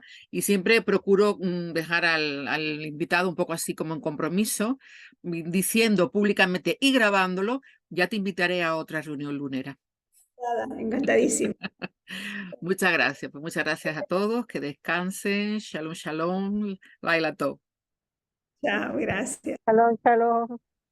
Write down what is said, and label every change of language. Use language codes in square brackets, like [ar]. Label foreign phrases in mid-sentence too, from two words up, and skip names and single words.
[es] Y siempre procuro dejar al invitado un poco así como en compromiso, diciendo públicamente y grabándolo, ya te invitaré a otra reunión lunera. Encantadísima. Muchas gracias. Pues muchas gracias a todos. Que descansen. [he] Shalom, shalom. Laila Tov. [es] Chao, gracias. [he] Shalom, shalom.